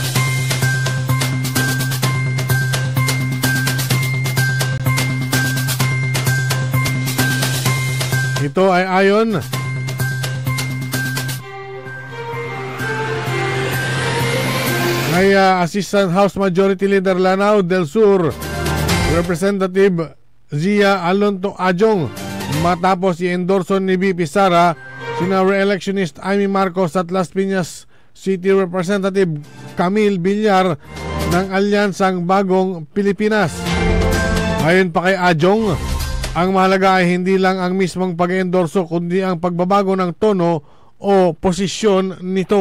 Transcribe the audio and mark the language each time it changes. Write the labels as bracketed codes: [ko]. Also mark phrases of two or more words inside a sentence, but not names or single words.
[tl] Ito ay ayon kay Assistant House Majority Leader Lanao del Sur, Representative Zia Alonto Ajong, matapos i-endorso ni VP Sara sina re-electionist Amy Marcos at Las Piñas City Representative Camille Villar ng Alyansang Bagong Pilipinas. Ayon pa kay Ajong, ang mahalaga ay hindi lang ang mismong pag-endorso kundi ang pagbabago ng tono o posisyon nito.